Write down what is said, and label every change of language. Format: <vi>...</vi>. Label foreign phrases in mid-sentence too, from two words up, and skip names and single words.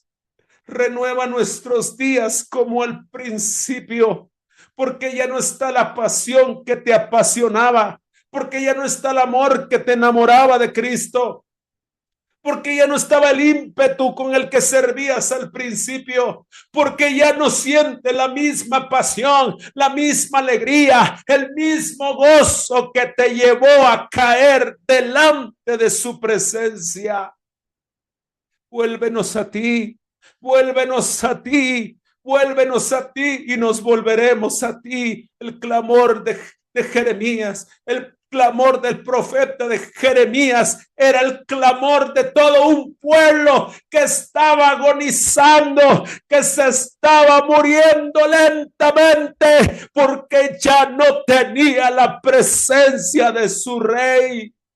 <es>Renueva nuestros días como al principio, porque ya no está la pasión que te apasionaba, porque ya no está el amor que te enamoraba de Cristo, porque ya no estaba el ímpetu con el que servías al principio, porque ya no siente la misma pasión, la misma alegría, el mismo gozo que te llevó a caer delante de su presencia. Vuélvenos a ti, vuélvenos a ti, vuélvenos a ti y nos volveremos a ti. El clamor de Jeremías, el clamor del profeta de Jeremías era el clamor de todo un pueblo que estaba agonizando, que se estaba muriendo lentamente porque ya no tenía la presencia de su rey.</es>